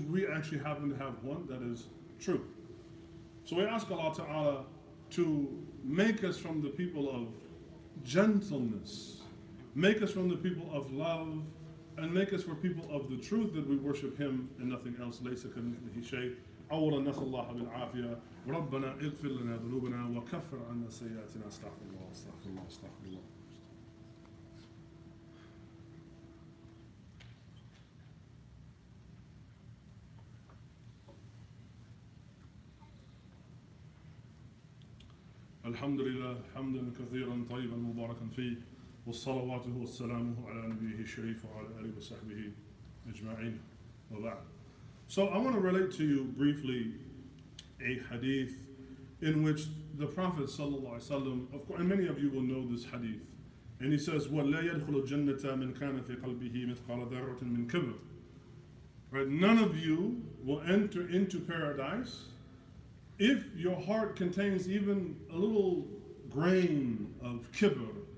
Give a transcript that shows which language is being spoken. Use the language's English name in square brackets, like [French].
[English] We actually happen to have one that is true. So we ask Allah Ta'ala to make us from the people of gentleness, make us from the people of love, and make us for people of the truth that we worship Him and nothing else. [Arabic] ليس كمثله شيء. أولا نسأل الله بالعافية. ربنا اغفر لنا ذنوبنا وكفر عنا سيئاتنا. استغفر الله استغفر الله استغفر الله. الحمد لله حمدا كثيرا طيبا مباركا فيه والصلوات والسلام على نبيه الشريف وعلى آله وصحبه أجمعين وبعد. [English] So I want to relate to you briefly a hadith in which the Prophet ﷺ, of course, and many of you will know this hadith, and he says, [Arabic] وَلَا يَدْخُلُ الْجَنَّةَ مِنْ كَانَ فِي قَلْبِهِ مِثْقَالَ ذَرَّةٍ مِنْ كِبْرٍ. [English] Right? None of you will enter into paradise if your heart contains even a little grain of kibr.